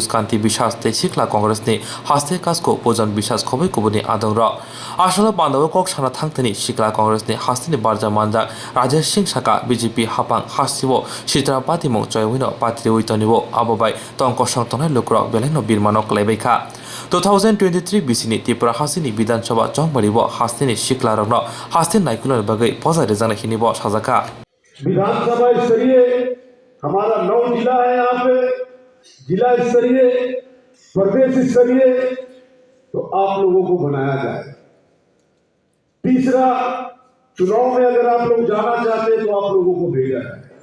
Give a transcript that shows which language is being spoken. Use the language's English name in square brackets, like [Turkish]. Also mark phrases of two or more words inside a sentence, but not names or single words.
[Kok Borok] Kanti Bishas te Shikla Congress ni Haste Kasko Pojan Bishas Khobai Kubuni Adongro Asholo Panda Kok Sana Thangtani Shikla Congress ni Hastini Barja Manjak Rajesh Singh Saka BJP Hapang Hasibo Shitra Patimong Joywino Patri Uitonibo Abobai Tongko Sangtonai Lukrok Beleno Birmanok Lebeika 2023 BCni Tripura Hasini Bidhan Sabha Chongmaribo Hastini Shikla Rogno Hastin Naikular Bagai Poza Rezana Hinibo Shazaka [Hindi] विधानसभा स्तरीय हमारा 9 जिला है यहाँ पे जिला स्तरीय प्रदेश स्तरीय तो आप लोगों को बनाया जाए तीसरा चुनाव में अगर आप लोग जाना चाहते हैं तो आप लोगों को भेजा जाए